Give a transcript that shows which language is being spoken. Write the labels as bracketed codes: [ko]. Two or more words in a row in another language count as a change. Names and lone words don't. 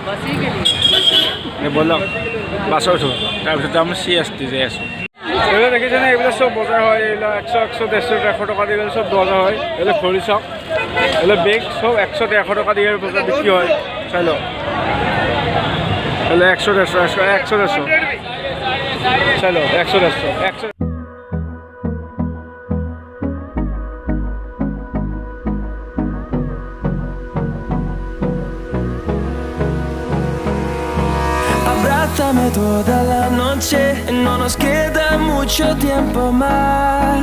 [as] ব'লক বাছত উঠোঁ তাৰপিছত আমি CST যাই আছোঁ এইবিলাক দেখিছেনে এইবিলাক চব বজাৰ হয় এইবিলাক 100 150 টকা দি চব বজাৰ হয় এইবিলাক ভৰি চাওক এইবিলাক বেগ চব 100 150 টকা দি বজাৰ বিক্ৰী হয় চাই লওক এইবিলাক 100 150 চাই লওক 100 [es] Abrázame toda la noche, no nos queda mucho tiempo más.